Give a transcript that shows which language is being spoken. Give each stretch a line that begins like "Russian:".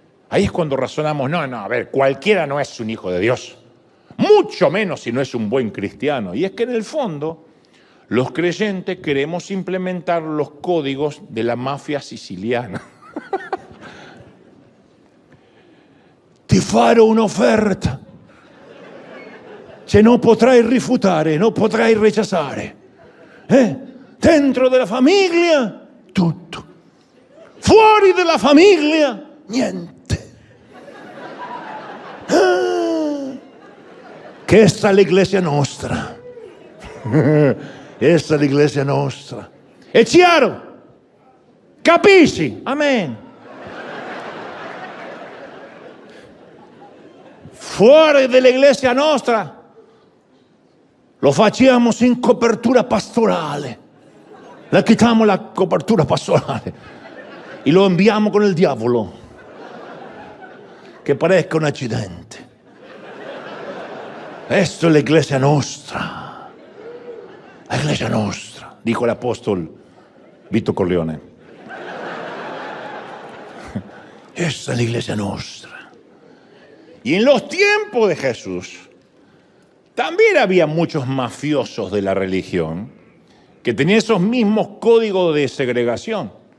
Spanish: Ahí es cuando razonamos, no, a ver, cualquiera no es un hijo de Dios. Mucho menos si no es un buen cristiano. Y es que en el fondo, los creyentes queremos implementar los códigos de la mafia siciliana.
Italian: Ti farò un'offerta, se non potrai rifiutare, non potrai rechazare. Dentro della famiglia, tutto. Fuori della famiglia, niente. Questa è l'Iglesia nostra. Questa è l'Iglesia nostra. È chiaro? Capisci? Amen. Fuori dell'Iglesia nostra lo facciamo sin copertura pastorale. Le quitiamo la copertura pastorale e lo inviamo con il diavolo che parezca un accidente. Questa è l'Iglesia nostra.
Spanish: La Iglesia nostra, dijo el apóstol Vito Corleone. Esta es la Iglesia nostra. Y en los tiempos de Jesús también había muchos mafiosos de la religión que tenían esos mismos códigos de segregación.